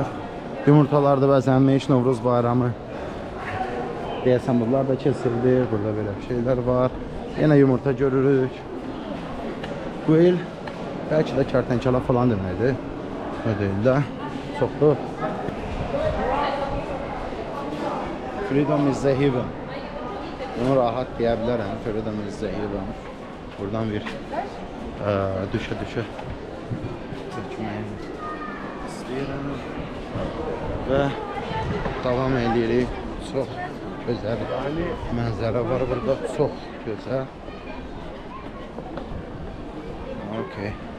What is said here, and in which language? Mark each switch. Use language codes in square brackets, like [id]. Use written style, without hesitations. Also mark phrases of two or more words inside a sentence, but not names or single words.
[az] Yumurtalarda bəzənmiş Novruz bayramı. Deyəsən bunlar da kesildir. Burada belə bir şeylər var. Yenə yumurta görürük. Quail bəlkə də kərtənkələ falan deməkdir. O deyil də. Çoxdur. [en] Freedom is the heaven. [az] Bunu rahat deyə bilərəm. [en] Freedom is the heaven. [az] Buradan bir düşə çəkməyi istəyirəm. Və davam edirik. Çox gözəl mənzərə var burada. Çox gözəl. Okay.